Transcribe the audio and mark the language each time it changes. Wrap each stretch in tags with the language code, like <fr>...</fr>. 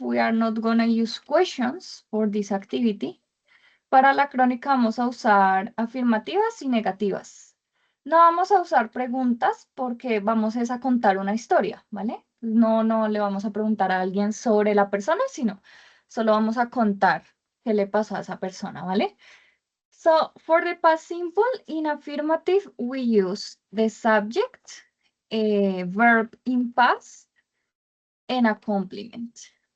<en>We are not going to use questions for this activity.</en> <es>Para la crónica vamos a usar afirmativas y negativas. No vamos a usar preguntas porque vamos a contar una historia, ¿vale? No le vamos a preguntar a alguien sobre la persona, sino solo vamos a contar qué le pasó a esa persona, ¿vale?</es> <en>So, for the past simple, in affirmative, we use the subject, a verb in past, and a complement.</en>